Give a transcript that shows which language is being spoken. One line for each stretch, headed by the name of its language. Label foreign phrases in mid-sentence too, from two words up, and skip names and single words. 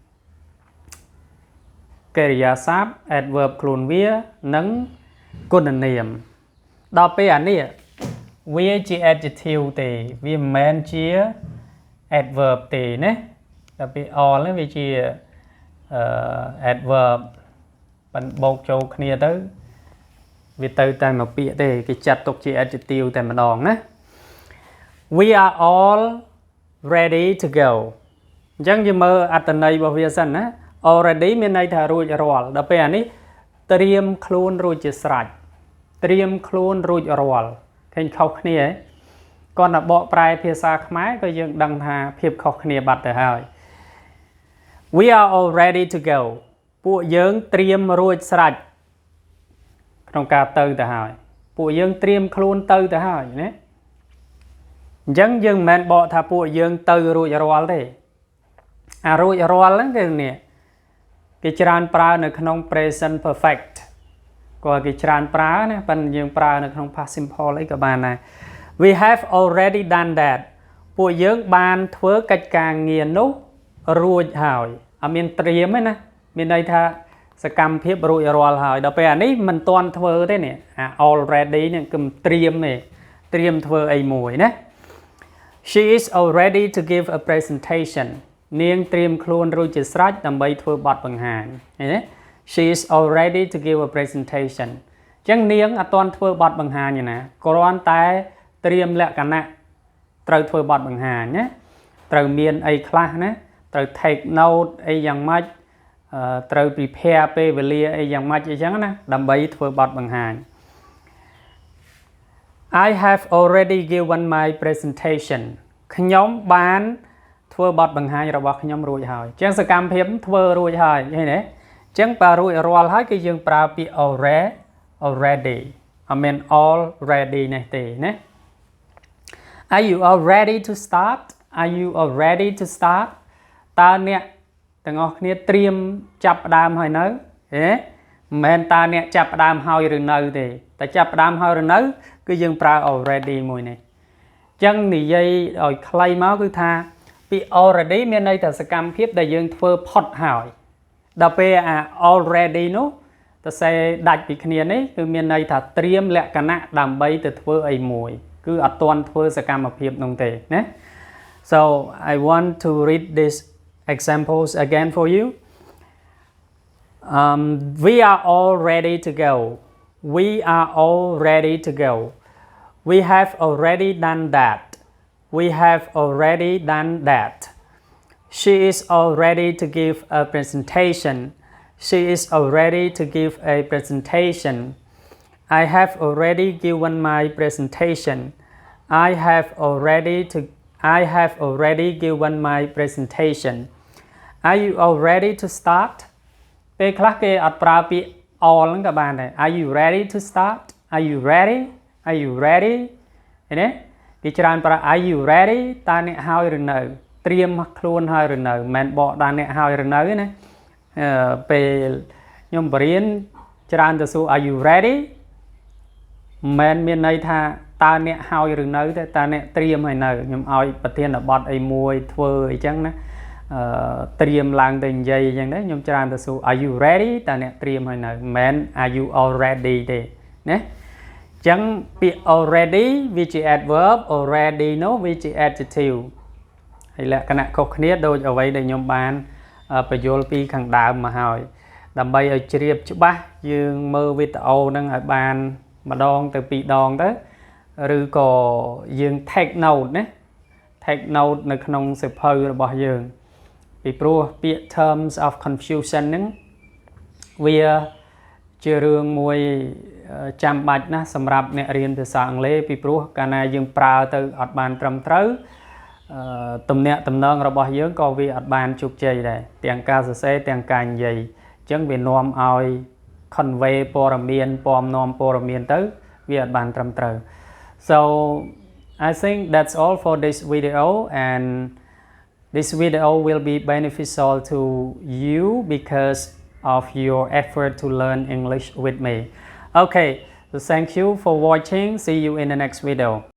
Khmer: adverb ខ្លួនវានិងគុណនាមដល់ពេលអានេះវាជា adjective ទេវាមិនមែនជា adverb ទេណាដល់ពេល all នេះវាជា adverb បានបូកចូលគ្នាទៅវាទៅតែមួយពាក្យទេគេចាត់ទុកជា adjective តែម្ដងណា
English: We are all ready to go
Khmer: អញ្ចឹងយើងមើលអត្ថន័យរបស់វាសិនណា already មានន័យថារួចរាល់ដល់ពេលអានេះត្រៀមខ្លួនរួចជាស្រេចត្រៀមខ្លួនរួចរាល់ឃើញខុសគ្នាហ៎គាត់តែបកប្រែភាសាខ្មែរ ក៏យើងដឹងថាភាពខុសគ្នាបាត់ទៅហើយ
English: We are all ready to go
Khmer: ពួកយើងត្រៀមរួចស្រេចក្នុងការទៅទៅហើយពួកយើងត្រៀមខ្លួនទៅទៅហើយណាអញ្ចឹងយើងមិនមែនបកថាពួកយើងទៅរួចរាល់ទេអារួចរា ល់ហ្នឹងគឺនេះគេច្រើនប្រើនៅក្នុង
English: present perfect
Khmer: ក៏គេច្រើនប្រើណាប៉ុន្តែយើងប្រើនៅក្នុង
English: past simple
Khmer: អីក៏បានដែរ
English: We have already done that
Khmer: ពួកយើងបានធ្វើកិច្ចការ ងារនោះរួចហើយអត់មានត្រៀមទេណាមានន័យថាសកម្មភាពរួចរាល់ហើយដល់ពេលអានេះមិនទាន់ធ្វើទេនេះអា already នេះគឺត្រៀមទេត្រៀមធ្វើអីមួយណា
English: She is all ready to give a presentation
Khmer: នាងត្រៀម ខ្លួនរួចជាស្រេចដើម្បីធ្វើបទបង្ហាញឃើញទេ
English: She is all ready to give a presentation
Khmer: អញ្ចឹងនាងអត់ទាន់ធ្វើបទបង្ហាញទេណាគ្រាន់តែត្រៀមលក្ខណៈត្រូវធ្វើបទបង្ហាញណាត្រូវមានអីខ្លះណាត្រូវ
English: take note
Khmer: អីយ៉ាងម៉េចត្រូវ prepare ពេលវេលាអីយ៉ាងម៉េចអីចឹងណាដើម្បីធ្វើបទបង្ហាញ
English: I have already given my presentation
Khmer: ខ្ញុំបានធ្វើបទបង្ហាញរបស់ខ្ញុំរួចហើយអញ្ចឹងសកម្មភាពធ្វើរួចហើយឃើញទេអញ្ចឹងបើរួចរាល់ហើយគឺយើងប្រើពាក្យ already អត់មែន already នេះទេណា
English: Are you all ready to start Are you all ready to start
Khmer: តើអ្នកទាំងអស់គ្នាត្រៀមចាប់ផ្ដើមហើយនៅហេមិន មែនតើអ្នកចាប់ផ្ដើមហើយឬនៅទេតែចាប់ផ្ដើមហើយឬនៅគឺយើងប្រើ already មួយនេះអញ្ចឹងនិយាយឲ្យខ្លីមកគឺថាពី already មានន័យថាសកម្មភាពដែលយើងធ្វើផុតហើយដល់ពេលអា already នោះទៅសេដាច់ពីគ្នានេះគឺមានន័យថាត្រៀមលក្ខណៈដើម្បីទៅធ្វើអីមួយគឺអត់ទាន់ធ្វើសកម្មភាពនោះទេណា
English: So I want to read these examples again for you We are all ready to go We are all ready to go We have already done that We have already done that She is all ready to give a presentation She is all ready to give a presentation I have already given my presentation I have already given my presentation Are you all ready to start
Khmer: ពេលខ្លះគេអត់ប្រើពាក្យ all ហ្នឹងក៏បានដែរ
English: Are you ready to start Are you ready Are you ready
Khmer: ឃើញទេ គេច្រើនប្រើ
English: Are you ready
Khmer: តើអ្នកហើយឬនៅត្រៀមខ្លួនហើយឬនៅមិនមែនបកដល់អ្នកហើយឬនៅទេណាពេលខ្ញុំបរៀនច្រើនទៅសួរ
English: Are you ready
Khmer: មិនមានន័យថាតើអ្នកហើយឬនៅទេតើអ្នកត្រៀមហើយនៅខ្ញុំឲ្យប្រធានបទអីមួយធ្វើអី ចឹងណាត្រៀមឡើងទៅនិយាយអញ្ចឹងដែរខ្ញុំច្រើនទៅសួរ
English: Are you ready
Khmer: តើអ្នកត្រៀមហើយនៅមិនមែន
English: Are you already
Khmer: ទេណាអញ្ចឹងពាក្យ already វាជា adverb already នោះវាជា adjective ហើយលក្ខណៈខុសគ្នាដូចអ្វីដែលខ្ញុំ បានបញ្យល់ពីខាងដើមមកហើយដើម្បីឲ្យជ្រាបច្បាស់យើងមើលវីដេអូហ្នឹងឲ្យបានម្ដងទៅពីរដងទៅឬក៏យើង
English: take note
Khmer: ណា
English: take note
Khmer: នៅក្នុងសៀវភៅ របស់យើងពីព្រោះពាក្យ
English: terms of confusion
Khmer: ហ្នឹងវាជារឿងមួយចាំបាច់ណាស់សម្រាប់អ្នករៀនភាសាអង់គ្លេសពីព្រោះ កាលណាយើងប្រើទៅអត់បានត្រឹមត្រូវទំនាក់ទំនងរបស់យើងក៏វាអត់បានជោគជ័យដែរទាំងការសរសេរទាំងការនិយាយអញ្ចឹងវានាំឲ្យ convey ព័ត៌មានពំនាំព័ត៌មានទៅវាអត់បានត្រឹមត្រូវ
English: so I think that's all for this video and this video will be beneficial to you because of your effort to learn English with me. Okay, so thank you for watching. See you in the next video.